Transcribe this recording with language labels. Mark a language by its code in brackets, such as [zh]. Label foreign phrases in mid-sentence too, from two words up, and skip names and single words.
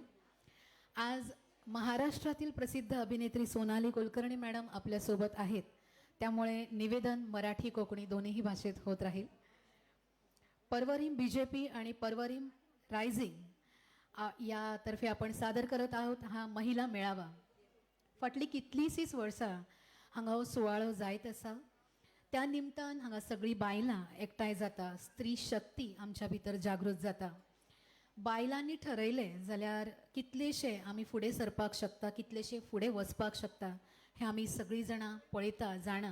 [mr] आज महाराष्ट्रातील प्रसिद्ध अभिनेत्री सोनाली कुलकर्णी मॅडम आपल्यासोबत आहेत, त्यामुळे निवेदन मराठी कोकणी दोन्हीही भाषेत होत राहील. परवरीम बीजेपी आणि परवरीम रायझिंग यातर्फे आपण सादर करत आहोत हा महिला मेळावा. [kok] फाटली कितलीशीच वर्सां हांगा सुवाळो जायत आसा. त्या निमतान हांगा सगळी बायलां एकठांय जाता, स्त्री शक्ती आमच्या भितर जागृत जाता. बायलांनी ठरयलें जाल्यार कितलेशे आमी फुडें सरपाक शकता, कितलेशे फुडें वचपाक शकता, हे आमी सगळीं जाणां पळयता, जाणा.